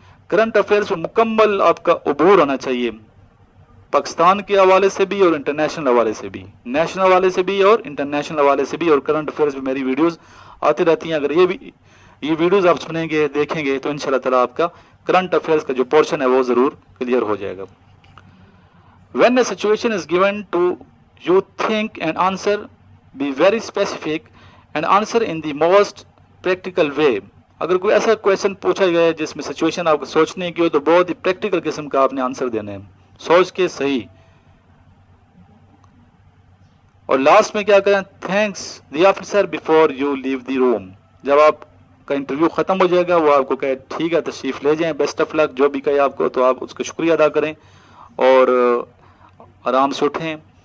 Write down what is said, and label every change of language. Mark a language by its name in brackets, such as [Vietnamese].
[Urdu] Current affairs میں مکمل آپ کا عبور ہونا چاہیے، پاکستان کے حوالے سے بھی اور انٹرنیشنل حوالے سے بھی، نیشنل حوالے سے بھی اور انٹرنیشنل حوالے سے بھی. اور کرنٹ افیئرز میں میری ویڈیوز آتی رہتی ہیں. اگر یہ ویڈیوز آپ سنیں گے دیکھیں گے تو انشاءاللہ تعالیٰ آپ کا کرنٹ افیئرز کا جو پورشن ہے وہ ضرور کلیئر ہو جائے گا. [English] When a situation is given to you think and answer be very specific and answer in the most practical way. [Urdu] اگر کوئی ایسا کویشچن پوچھا گیا ہے جس میں سچویشن آپ کو سوچنے کی ہو تو بہت ہی پریکٹیکل قسم کا آپ نے آنسر دینا ہے، سوچ کے صحیح. اور لاسٹ میں کیا کریں، [English] Thanks the officer before you leave the room. [Urdu] جب آپ کا انٹرویو ختم ہو جائے گا وہ آپ کو کہے ٹھیک ہے تشریف لے جائیں، بیسٹ آف لک، جو بھی کہے آپ کو تو آپ اس کا شکریہ ادا کریں اور آرام سے اٹھیں.